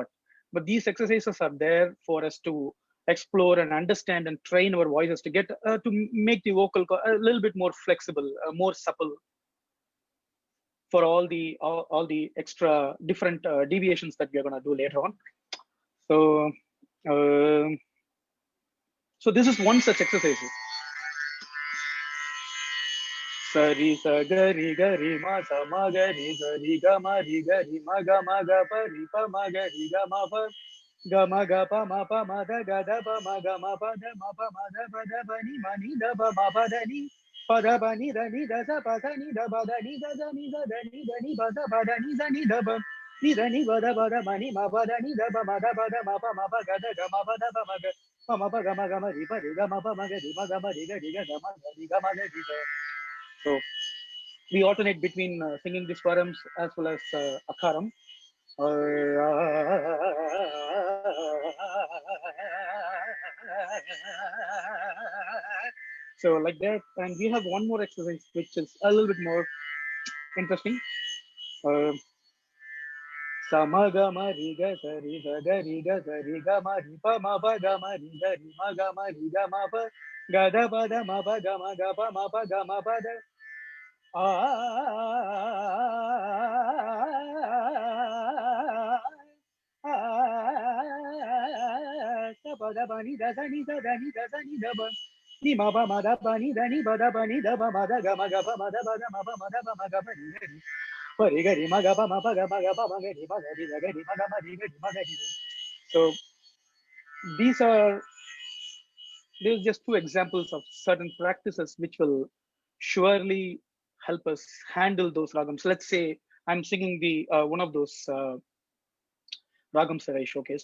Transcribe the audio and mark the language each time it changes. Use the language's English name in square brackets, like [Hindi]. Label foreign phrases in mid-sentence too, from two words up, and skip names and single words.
[English] But these exercises are there for us to explore and understand and train our voices to get to make the vocal a little bit more flexible, more supple for all the extra different deviations that we are going to do later on. So so this is one such exercise. Sari sa gari gari ma sa ma gari gari ga ma ri ma ga pa ri pa ma gari ga ma pa ga ma da ga da pa ma ga ma pa da ba ni ma ni da ba ma pa da ni pa da ba ni da sa pa sa ni da ba da ni da ni da ni ba da ba da ni da ba ni da ni ba da ma ni ma pa da ni da ba ma da ma pa ga da ga ma pa da ba ma ga ma ri pa ri ga ma pa ma ga ri ma ga ma ri ga ga ma ga ri ga. So we alternate between singing the swarams as well as akaram. So like that, and we have one more exercise which is a little bit more interesting. Samaga ma ri ga sa ri ga ma ri pa ma pa ga ma ri ga ma pa ga da pa da ma pa ga ma pa ma pa ga ma pa da pa da ba ni da ni da ni da ba ni ma ba ma da ba ni da ni ba da ba ni da ba ma da ga ma pa ma da ba ma pa ma da ba ma ga pa ni ga ri ma ga pa ma pa ga ma pa ma ga ri ma ga ri ma ga ma ri ma ga ri. So these are just two examples of certain practices which will surely help us handle those ragams. Let's say I'm singing the one of those ragams that I showcased.